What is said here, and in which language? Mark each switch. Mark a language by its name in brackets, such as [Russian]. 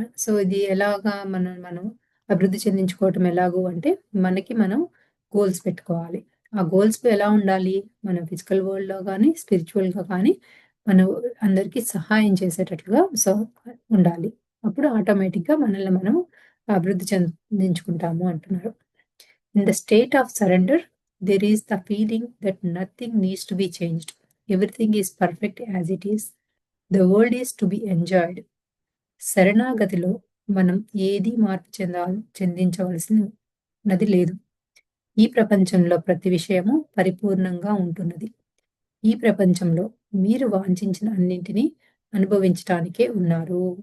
[Telugu] So, ఇది ఎలాగా మనల్ని మనం అభివృద్ధి చెందించుకోవటం ఎలాగు అంటే, మనకి మనం గోల్స్ పెట్టుకోవాలి. ఆ గోల్స్ ఎలా ఉండాలి? మన ఫిజికల్ వరల్డ్‌లో గాని, స్పిరిచ్యువల్‌గా కానీ, మనం అందరికీ సహాయం చేసేటట్లుగా ఉండాలి. అప్పుడు ఆటోమేటిక్‌గా మనల్ని మనం అభివృద్ధి చెందించుకుంటాము అంటున్నారు. [English] In the state of surrender, there is the feeling that nothing needs to be changed. Everything is perfect as it is. The world is to be enjoyed. [Telugu] శరణాగతిలో మనం ఏది మార్పు చెందించవలసినది లేదు. ఈ ప్రపంచంలో ప్రతి విషయము పరిపూర్ణంగా ఉంటున్నది. ఈ ప్రపంచంలో మీరు వాంఛించిన అన్నింటినీ అనుభవించటానికే ఉన్నారు.